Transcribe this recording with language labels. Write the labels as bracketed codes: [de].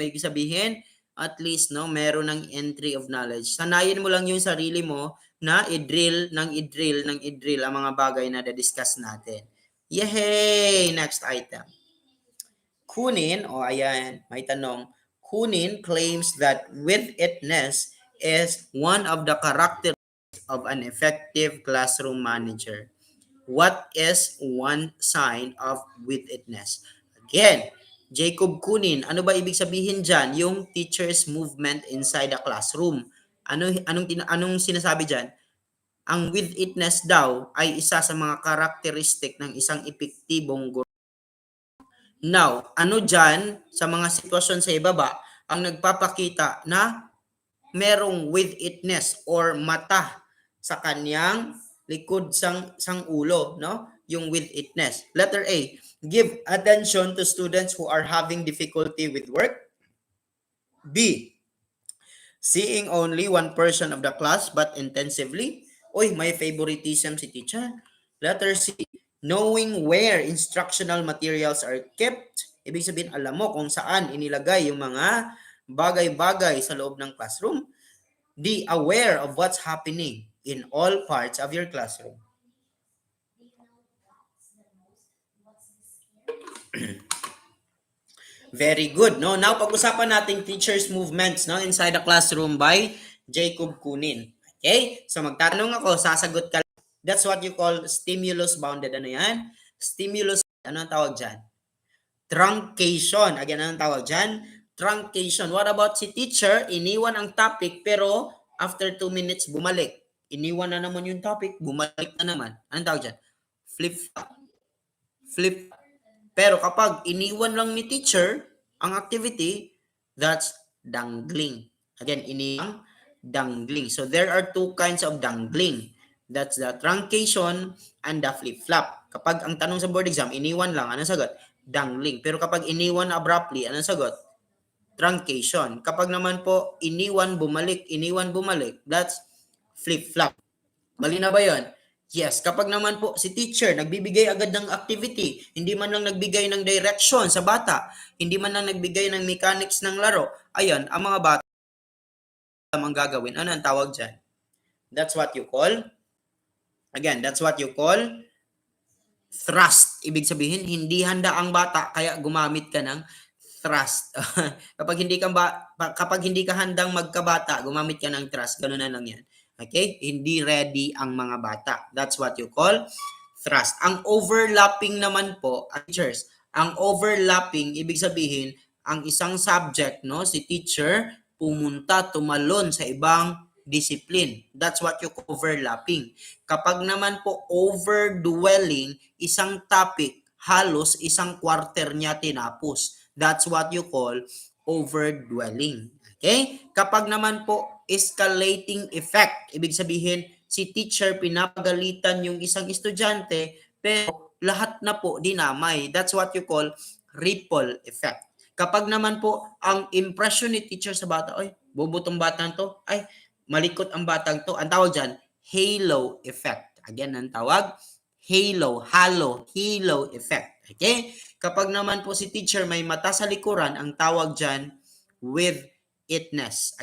[tl] Ibig sabihin, at least, no, meron ng entry of knowledge. Sanayin mo lang yung sarili mo na i-drill ang mga bagay na na-discuss natin. Yay! Next item. Kunin, ayan, may tanong. [en] Kunin claims that with-itness is one of the characteristics of an effective classroom manager. What is one sign of with-itness? [tl] Again, Jacob Kunin, ano ba ibig sabihin dyan? [en] Yung teacher's movement inside the classroom. [tl] Anong sinasabi dyan? Ang with-itness daw ay isa sa mga karakteristik ng isang epektibong guro. Now, ano dyan sa mga sitwasyon sa ibaba ang nagpapakita na merong with-itness or mata sa kanyang likod sang ulo, no? Yung with-itness. [en] Letter A, give attention to students who are having difficulty with work. B, seeing only one person of the class but intensively. [tl] Uy, may favoritism si teacher. [en] Letter C, knowing where instructional materials are kept. [tl] Ibig sabihin, alam mo kung saan inilagay yung mga bagay-bagay sa loob ng classroom. [en] D, aware of what's happening in all parts of your classroom. Very good, no? Now, [tl] pag-usapan natin [en] teachers' movements, no, inside the classroom by Jacob Kunin. Okay? [tl] So, magtanong ako, sasagot ka. [en] That's what you call stimulus-bounded. [tl] Ano yan? Stimulus, ano ang tawag dyan? Truncation. Again, ano ang tawag dyan? [en] Truncation. What about si teacher? [tl] Iniwan ang [en] topic, pero after 2 minutes, [tl] bumalik. Iniwan na naman yung topic, bumalik na naman. Anong tawag dyan? Flip-flop. Flip. Pero kapag iniwan lang ni teacher ang activity, [en] that's dangling. [tl] Again, iniwang dangling. [en] So there are two kinds of dangling. That's the truncation and the flip-flop. [tl] Kapag ang tanong sa board exam, iniwan lang, anong sagot? Dangling. Pero kapag iniwan abruptly, anong sagot? Truncation. Kapag naman po, iniwan, bumalik, [en] that's flip-flop. [tl] Mali na ba yun? Yes. Kapag naman po si teacher nagbibigay agad ng activity, hindi man lang nagbigay ng direction sa bata, hindi man lang nagbigay ng mechanics ng laro, ayan, ang mga bata ang gagawin. Ano ang tawag dyan? [en] That's what you call, again, that's what you call thrust. [tl] Ibig sabihin, hindi handa ang bata, kaya gumamit ka ng thrust. kapag hindi ka handang magkabata, gumamit ka ng thrust. Ganun na lang yan. Okay? Hindi ready ang mga bata. [en] That's what you call thrust. [tl] Ang overlapping naman po, teachers, ang overlapping, ibig sabihin, ang isang subject, no, si teacher, tumalon sa ibang discipline. [en] That's what you call overlapping. [tl] Kapag naman po overdwelling, isang topic, halos isang quarter niya tinapos. [en] That's what you call overdwelling. [tl] Okay? Kapag naman po escalating effect, ibig sabihin, si teacher pinapagalitan yung isang estudyante, pero lahat na po dinamay. [en] That's what you call ripple effect. [tl] Kapag naman po ang impression ni teacher sa bata, ay, bubutong batang to, ay, malikot ang batang to, ang tawag dyan, halo effect. Again, ang tawag, halo effect. Okay? Kapag naman po si teacher may mata sa likuran, ang tawag dyan, with-itness.